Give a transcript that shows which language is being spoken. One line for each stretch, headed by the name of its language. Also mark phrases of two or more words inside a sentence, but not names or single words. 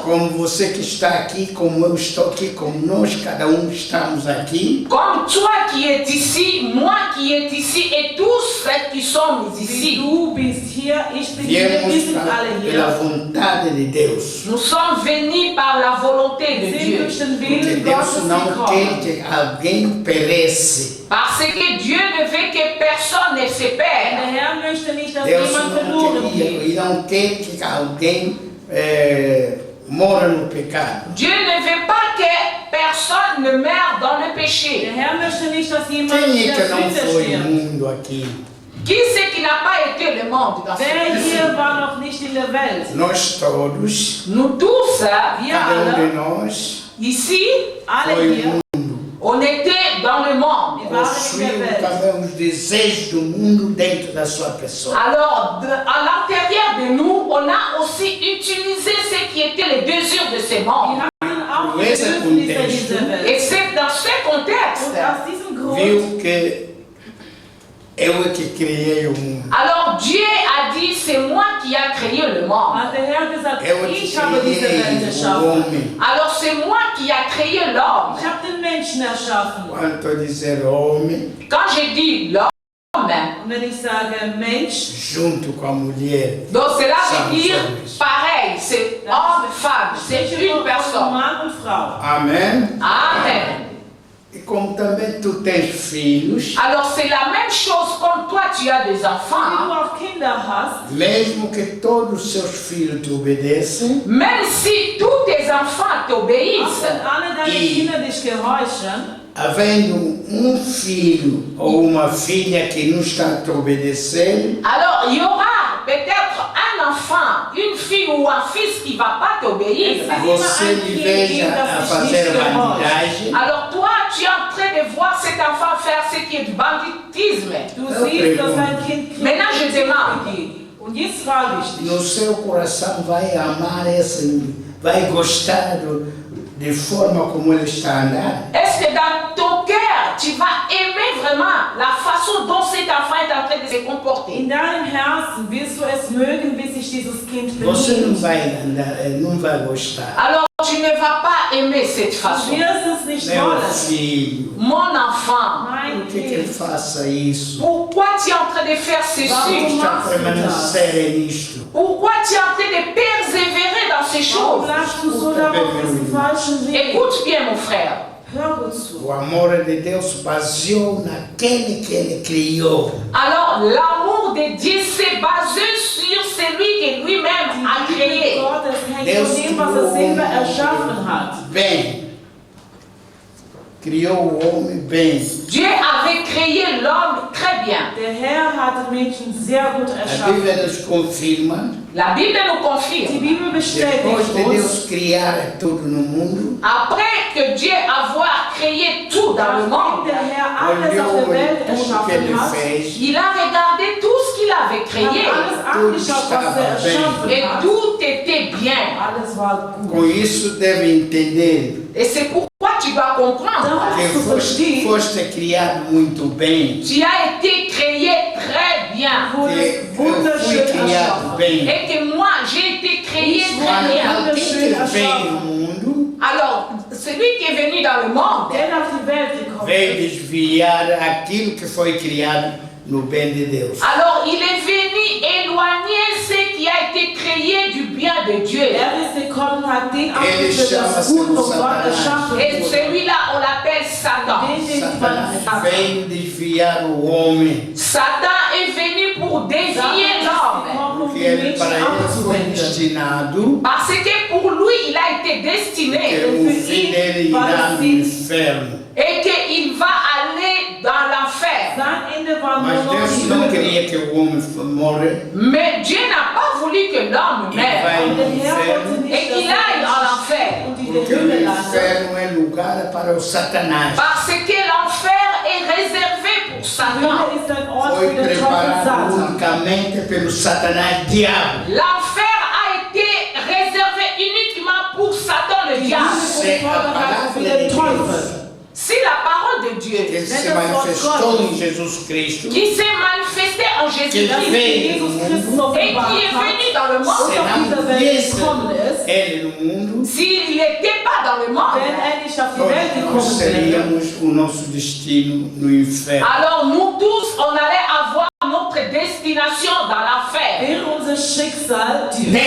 Portuguese: Como você que está aqui, como eu estou aqui, como nós, cada estamos aqui,
French: Comme toi qui es ici, moi qui est ici et tous ceux qui sommes
German: Wie
French: ici.
German: du bist hier, ich bin hier, wir
Portuguese: viemos
German: sind alle
Portuguese: pela
German: hier.
Portuguese: vontade de Deus.
French: Nous sommes venus par la volonté de
German: Wir sind
French: Dieu.
German: durch den
Portuguese: Porque
German: Willen
Portuguese: Deus
German: Gottes
Portuguese: não quer
German: gekommen.
Portuguese: que alguém pereça.
French: Parce que Dieu ne veut que personne ne se
German: Der
French: perde.
German: Herr möchte nicht, dass
Portuguese: Deus
German: jemand
Portuguese: não
German: verloren
Portuguese: queria
German: geht.
Portuguese: e não quer que alguém mora no pecado.
French: Dieu ne veut pas que personne ne meure dans le
German: Der
French: péché.
German: Herr möchte nicht, dass jemand
Portuguese: Quem
German: in
Portuguese: é
German: der
Portuguese: que não
German: Sünde
Portuguese: foi
German: stirbt.
Portuguese: mundo aqui?
French: Qui c'est qui n'a pas été le monde dans ce
German: Wer
French: pays?
German: hier war noch nicht in der Welt?
Portuguese: Nós todos,
French: Nous tous,
German: Wir
Portuguese: cada de
German: alle,
Portuguese: nós,
French: ici,
German: alle
Portuguese: foi
German: hier,
Portuguese: mundo.
French: on était dans le monde.
German: wir waren in
Portuguese: Possuiu
German: der Welt.
Portuguese: também os desejos do mundo dentro da sua pessoa.
French: Alors, à l'intérieur de nous, on a aussi utilisé ce qui était les désirs de ce
German: Wir
French: monde.
German: hatten auch die
Portuguese: Esse
German: Bedürfnisse
Portuguese: contexto.
German: dieser Welt.
French: Et c'est dans ce
German: Und
French: contexte,
German: aus diesem Grund
Portuguese: Viu que eu é que criei o mundo.
French: alors Dieu a dit, c'est moi qui a créé le monde.
German: hat der Herr gesagt,
Portuguese: Eu é
German: ich
Portuguese: que
German: habe diese Welt
Portuguese: criei o
German: erschaffen.
Portuguese: homem.
French: Alors c'est moi qui a créé l'homme.
German: Ich habe den Menschen erschaffen.
Portuguese: Quanto a dizer homem,
French: Quand je dis l'homme,
German: Und wenn ich sage Mensch,
Portuguese: junto com a mulher,
French: donc cela Sommes veut dire hommes. pareil, c'est homme, femme, c'est
German: spreche
French: une
German: von
French: personne.
German: Mann und Frau.
Portuguese: amém?
German: Amen.
Portuguese: E como também tu tens filhos,
French: Alors c'est la même chose comme toi tu as des
German: Wenn du
French: enfants,
German: auch Kinder hast,
Portuguese: mesmo que todos os seus filhos te obedecem,
French: même si tous tes enfants
German: auch
French: t'obéissent,
German: wenn alle deine I- Kinder dich gehorchen,
Portuguese: havendo um filho ou uma filha que não está a te obedecer,
French: alors il y aura peut-être un enfant, une fille ou un fils qui ne va pas t'obéir.
Portuguese: você lhe veja a fazer bandidagem,
French: Alors toi, tu es en train de voir cet enfant faire ce qui est du banditisme.
German: du
Portuguese: Eu
German: siehst, dass
Portuguese: pergunto.
German: ein Kind
French: Maintenant, je demande.
German: geht. Und jetzt frage ich dich,
Portuguese: no seu coração vai amar esse, vai gostar de forma como ele está a andar?
French: Est-ce que dans ton cœur, tu vas aimer vraiment la façon dont cet enfant est en train de se comporter?
German: in deinem Herzen willst du es mögen, wie sich dieses Kind
Portuguese: Você não
German: benimmt.
Portuguese: vai andar, não vai gostar.
French: Alors tu ne vas pas aimer cette
German: Du
French: façon.
German: wirst es nicht
Portuguese: Meu
German: wollen.
Portuguese: filho,
French: Mon enfant,
German: Mein
Portuguese: por que ele
German: Kind,
Portuguese: faça isso?
French: pourquoi tu es en train de faire ceci?
Portuguese: Está a permanecer nisto.
French: Pourquoi tu es en train de persévérer dans ces
German: warum
French: choses?
German: bleibst du so lange auf diesem falschen Weg?
French: Écoute bien mon frère.
German: Hör gut zu.
Portuguese: O amor de Deus baseou naquele que Ele criou.
French: Alors, l'amour de Dieu s'est basé sur celui que lui-même a
German: Die Liebe
French: créé.
German: Gottes hängt
Portuguese: Deus
German: von dem, was er selber erschaffen hat.
Portuguese: Bem, criou o homem bem.
French: Dieu avait créé l'homme très bien.
German: Der Herr hat den Menschen sehr gut
Portuguese: A
German: erschaffen.
Portuguese: Bíblia nos confirma.
French: La Bible nous
German: Die
French: confirme.
German: Bibel
Portuguese: Depois
German: bestätigt
Portuguese: de
German: uns,
Portuguese: Deus criar tudo no mundo,
French: Après que Dieu avoir créé tout dans le
German: nachdem
French: monde,
German: der Herr alles auf
Portuguese: olhou
German: der Welt
Portuguese: em tudo que Ele
German: erschaffen hat,
Portuguese: fez,
French: il a regardé tout ce qu'il avait
German: hat
French: créé.
German: alles angeschaut, was er erschaffen
French: Et
German: hat.
French: tout était bien.
German: Alles war
Portuguese: com
German: gut.
Portuguese: isso deve entender
French: Et c'est pourquoi tu dois comprendre.
German: Darum
Portuguese: que
German: musst du verstehen,
Portuguese: foste criado muito bem,
French: Tu as été créé très bien.
German: wurde
Portuguese: que eu fui
German: wunderschön
Portuguese: criado
German: erschaffen.
Portuguese: bem.
French: Et que moi, j'ai été créé très
Portuguese: Quando
French: bien.
Portuguese: alguém que veio no mundo,
French: Alors, celui qui est venu dans le monde,
German: Der auf die Welt gekommen
Portuguese: veio
German: ist,
Portuguese: desviar aquilo que foi criado no bem de Deus.
French: alors il est venu éloigner ce qui a été créé du bien de Dieu.
German: ist gekommen, hat den
Portuguese: Ele
German: abgeführt,
Portuguese: chama
German: das Gut von Gott
Portuguese: Satanás.
German: erschaffen
French: Et
German: wurde.
French: celui-là, on l'appelle Satan.
German: Den
Portuguese: Satanás
German: man
Portuguese: veio desviar o homem,
French: Satan est venu pour dévier l'homme.
German: um
Portuguese: que
German: die
Portuguese: ele,
German: Menschen
Portuguese: para ele foi
German: abzuwenden.
Portuguese: destinado,
French: Parce que pour lui, il a été
Portuguese: que
French: destiné
Portuguese: o fim dele irá no inferno.
French: et qu'il va aller dans l'enfer.
German: Sein Ende war
Portuguese: Mas
German: nur noch
Portuguese: Deus
German: die
Portuguese: não
German: Hölle.
Portuguese: queria que o homem morra
French: Mais Dieu n'a pas voulu que l'homme
Portuguese: e
French: meure
Portuguese: vai
German: Und
Portuguese: no
German: der Herr wollte
Portuguese: inferno,
German: nicht,
French: et qu'il aille en enfer.
German: und die
Portuguese: porque o
German: Hölle landet.
Portuguese: inferno é lugar para o Satanás.
French: Parce que l'enfer est réservé pour
German: Die
French: Satan.
German: Hölle ist ein Ort
Portuguese: Foi
German: für den Teufel
Portuguese: preparado
German: Satan.
Portuguese: unicamente pelo Satanás diabo.
French: L'enfer a été réservé uniquement pour Satan le
German: Die
French: diable.
German: Hölle
French: C'est
German: ist
Portuguese: a
German: vorbereitet für
Portuguese: palavra de
German: den Teufel.
Portuguese: Deus
French: Si la parole de Dieu
Portuguese: que se manifestou em Jesus Cristo,
French: qui s'est manifestée en
Portuguese: que
French: Jésus-Christ
Portuguese: veio
German: Jesus
Portuguese: no
German: Christus
Portuguese: mundo,
French: et qui est
German: offenbart
French: venu
German: hat
French: dans le
German: und
French: monde,
German: auf dieser Welt
Portuguese: viesse
German: gekommen ist,
Portuguese: ele no mundo,
French: s'il n'était pas dans le monde,
German: wenn er nicht auf die Welt
Portuguese: nós
German: gekommen wäre,
Portuguese: seríamos o nosso destino no inferno.
French: alors nous tous, on allait avoir notre destination dans l'enfer.
German: wäre unser Schicksal die Hölle.